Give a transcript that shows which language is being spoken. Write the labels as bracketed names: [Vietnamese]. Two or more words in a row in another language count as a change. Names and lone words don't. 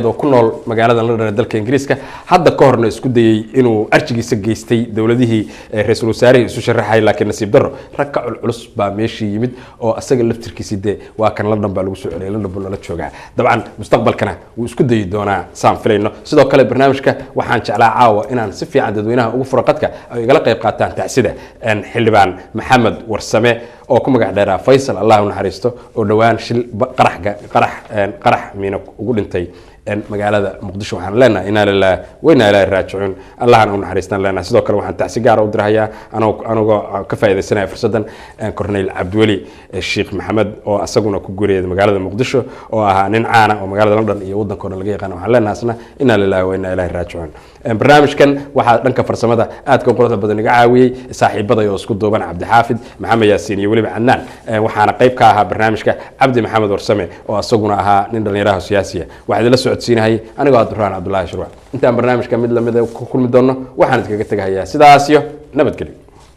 [Somali] oo ku nool magaalada London ee dalka Ingiriiska hadda ka horna isku dayay inuu arjigiisa geystay dawladihii ra'iisul wasaaraha isu sharaxay laakiin nasiib darro rag ka culus baa meeshii yimid oo asaga laftirkiisa waa kan London baa lagu soo celiyay London buu la joogaa dabcan mustaqbalkana uu isku dayi doonaa saan filayno sidoo kale barnaamijka waxaan jeclaa caawa inaan si fiican dadweynaha ugu furo qadka ay igala qayb qaataan tacsida xildhibaan Maxamed Warsame oo ku magac dheeraa Faysal Allah u naxariisto oo dhawaan shil qarax miina ugu dhintay magaalada Muqdisho waxaan leenahay [Arabic] إنا لله وإنا إليه راجعون [Somali] Allahna u naxariistaan leenahay sidoo kale waxaan tacsi gaar u dirayaa anagoo ka faa'iideysanahay fursadan Corneel Cabdiwali Sheekh Maxamed oo asaguna ku guuriyay magaalada Muqdisho oo ahaa nin caan ah oo magaalada London iyo waddankoona laga yaqaan waxaan leenahay [Arabic] إنا لله وإنا إليه راجعون [Somali] barnaamijkan waxa dhanka farsamada aad ka quruxda badan iga caawiyay saaxiibada oo isku duuban Cabdi Xaafid Maxamed Yaasiin iyo waliba Cannaan waxaana qayb ka ahaa barnaamijka Cabdi Maxamed Warsame oo asaguna ahaa nin dhalinyaro siyaasi ah waxa la socodsiinahay anigoo Abdurrahman Abdullaahi Shirwa intaan barnaamijka mid lamid ah ku kulmi doono waxaan idinkaga tagayaa sidaas iyo nabadgelyo